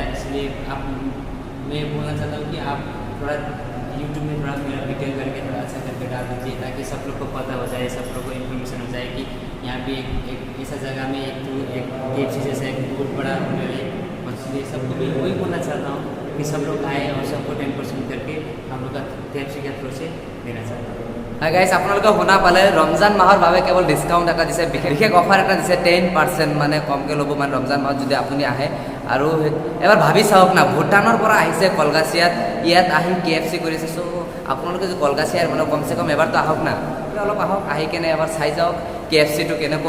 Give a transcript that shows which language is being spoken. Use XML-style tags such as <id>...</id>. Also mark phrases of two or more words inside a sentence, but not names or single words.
<hi>इसलिए मैं बोलना चाहता हूँ कि आप थोड़ा यूट्यूब में थोड़ा मेरा वीडियो करके थोड़ा अच्छा करके डाल दीजिए, ताकि सब लोग को पता हो जाए, सब लोग को इन्फॉर्मेशन हो जाए कि यहाँ पे एक ऐसा जगह में एक KFC जैसा एक बहुत बड़ा होटल है। इसलिए सबको मैं वही बोलना चाहता हूँ कि सब लोग आए और सबको 10% करके हम लोग का KFC के थ्रू से देना चाहता हूँ।</hi> <as>গাইজ, আপোনালোকে শুনা পালে, ৰমজান মাহৰ বাবে কেৱল ডিছকাউণ্ট এটা দিছে, বিশেষ অফাৰ এটা দিছে, 10% মানে কমকৈ ল'ব মানে ৰমজান মাহত যদি আপুনি আহে। আৰু এবাৰ ভাবি চাওক না, ভূটানৰ পৰা আহিছে কলগাছিয়াত, ইয়াত আহি KFC কৰিছে। আপোনালোকে যদি কলগাছিয়াৰ মানে কমচে কম এবাৰতো আহক না, অলপ আহক, আহি কেনে এবাৰ চাই যাওক KFCটো কেনেকুৱা।</as>